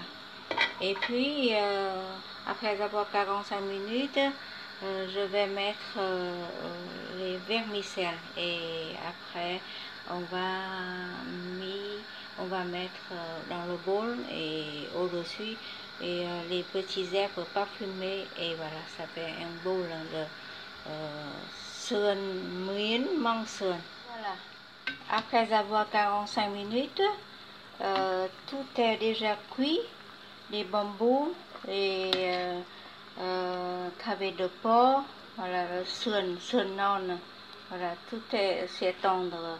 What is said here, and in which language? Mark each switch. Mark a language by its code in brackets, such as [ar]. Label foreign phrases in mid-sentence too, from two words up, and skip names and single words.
[fr] Et puis, après avoir 45 minutes, je vais mettre les vermicelles. Et après, on va mettre dans le bol et au-dessus et les petits herbes parfumés. Et voilà, ça fait un bol de [vi] sườn miến măng sườn. [fr] Voilà. Après avoir 45 minutes, tout est déjà cuit. Les bambous, les travers de porc, voilà, le [vi] sườn non, [fr] voilà, tout c'est tendre.